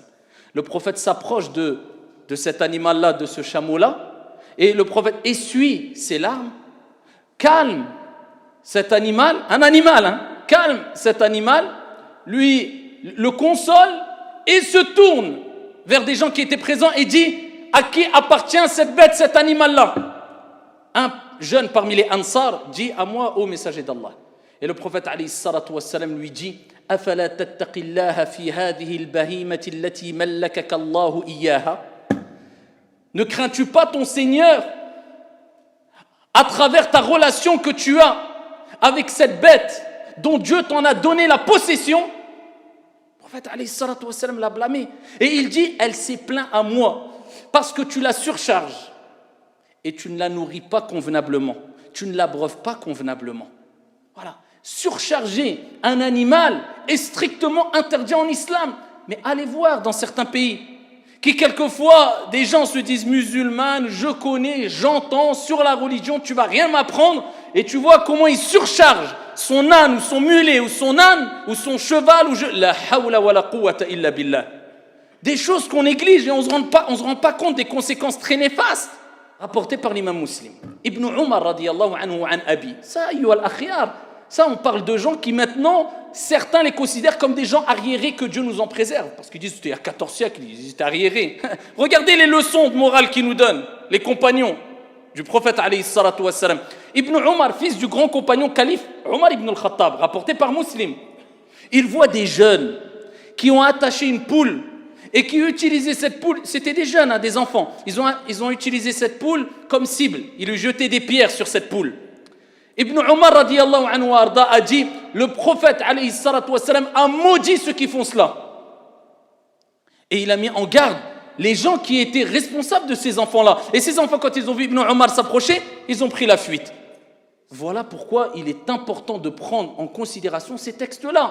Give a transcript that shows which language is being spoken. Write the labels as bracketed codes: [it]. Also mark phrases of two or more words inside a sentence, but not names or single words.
[fr] Le prophète s'approche de cet animal-là, de ce chameau-là, et le prophète essuie ses larmes, calme cet animal, un animal, calme cet animal, lui le console et se tourne vers des gens qui étaient présents et dit à qui appartient cette bête, cet animal-là? Un jeune parmi les Ansar dit à moi, ô messager d'Allah. Et le prophète [ar] عليه الصلاة والسلام [fr] lui dit [ar] أفلا تتقي الله في هذه البهيمة التي ملكك الله إياها. [fr] Ne crains-tu pas ton Seigneur à travers ta relation que tu as avec cette bête dont Dieu t'en a donné la possession? Le prophète [ar] عليه الصلاة والسلام [fr] l'a blâmé et il dit elle s'est plaint à moi parce que tu la surcharges et tu ne la nourris pas convenablement, tu ne l'abreuves pas convenablement. Voilà. Surcharger un animal est strictement interdit en islam. Mais allez voir dans certains pays qui quelquefois des gens se disent musulmans, je connais, j'entends sur la religion, tu vas rien m'apprendre, et tu vois comment ils surchargent son âne ou son mulet ou son âne ou son cheval ou [ar] لا حول ولا قوة إلا بالله. [fr] Des choses qu'on néglige et on se rend pas compte des conséquences très néfastes. Rapporté par l'imam Muslim. [ar] Ibn Umar رضي الله عنه عن أبي. [fr] Ça, [ar] أيها الأخيار. [fr] Ça, on parle de gens qui maintenant, certains les considèrent comme des gens arriérés, que Dieu nous en préserve. Parce qu'ils disent, c'était il y a 14 siècles, ils étaient arriérés. Regardez les leçons de morale qu'ils nous donnent, les compagnons du prophète [ar] عليه الصلاة والسلام. [fr] Ibn Umar, fils du grand compagnon calife Omar ibn al-Khattab, rapporté par Muslim. Il voit des jeunes qui ont attaché une poule et qui utilisaient cette poule, c'était des jeunes, des enfants. Ils ont utilisé cette poule comme cible. Ils lui jetaient des pierres sur cette poule. Ibn Umar [ar] رضي الله عنه [fr] arda a dit, le prophète [ar] عليه الصلاة والسلام [fr] a maudit ceux qui font cela. Et il a mis en garde les gens qui étaient responsables de ces enfants-là. Et ces enfants, quand ils ont vu Ibn Umar s'approcher, ils ont pris la fuite. Voilà pourquoi il est important de prendre en considération ces textes-là.